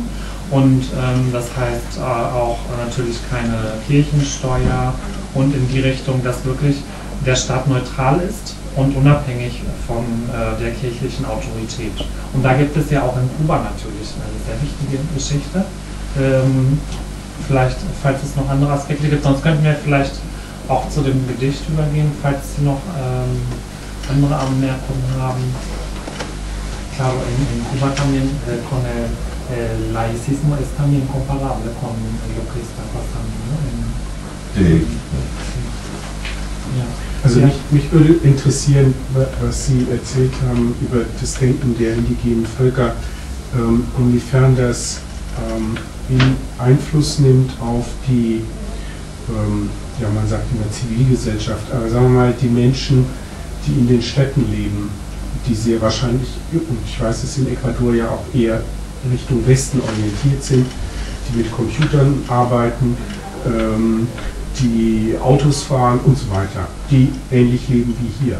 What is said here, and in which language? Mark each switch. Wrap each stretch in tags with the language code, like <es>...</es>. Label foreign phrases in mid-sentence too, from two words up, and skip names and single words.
<de>Und das heißt auch natürlich keine Kirchensteuer und in die Richtung, dass wirklich der Staat neutral ist und unabhängig von der kirchlichen Autorität. Und da gibt es ja auch in Kuba natürlich eine sehr wichtige Geschichte. Vielleicht, falls es noch andere Aspekte gibt, sonst könnten wir vielleicht auch zu dem Gedicht übergehen, falls Sie noch andere Anmerkungen haben.</de> <es>Claro, en Cuba también con el laicismo es también comparable con lo que está pasando, ¿no? Sí.</es> <de>Ja. Also mich würde interessieren, was Sie erzählt haben über das Denken der indigenen Völker, inwiefern das Einfluss nimmt auf die, ja man sagt immer Zivilgesellschaft, aber sagen wir mal die Menschen, die in den Städten leben, die sehr wahrscheinlich, und ich weiß es in Ecuador ja auch eher Richtung Westen orientiert sind, die mit Computern arbeiten, die Autos fahren und so weiter, die ähnlich leben wie hier.</de>